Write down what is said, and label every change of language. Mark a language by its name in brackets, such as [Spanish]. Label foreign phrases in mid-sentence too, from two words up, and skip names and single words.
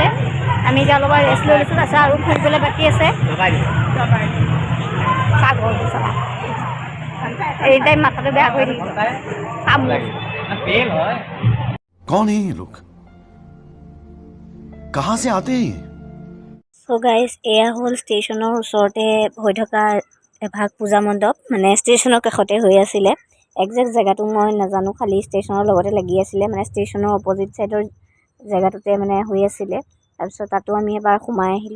[Assamese] আমি এতিয়া অলপ ৰেষ্ট লৈ লৈছোঁ, তাৰপিছত আৰু ফুৰিবলৈ বাকী আছে। এই টাইম মাথাটো বেয়া কৰি দিম। [Hindi] कौन है ये लोग? कहाँ से आते हैं? [English] so guys, [Assamese] এয়া হ'ল ষ্টেচনৰ ওচৰতে হৈ থকা এভাগ পূজা মণ্ডপ, মানে ষ্টেচনৰ কাষতে হৈ আছিলে। একজেক্ট জেগাটো মই নাজানো, খালি ষ্টেচনৰ লগতে লাগি আছিলে, মানে ষ্টেচনৰ [English] opposite sideৰ [Assamese] জেগাটোতে মানে হৈ আছিলে। তাৰপিছত তাতো আমি এবাৰ সোমাই আহিলোঁ।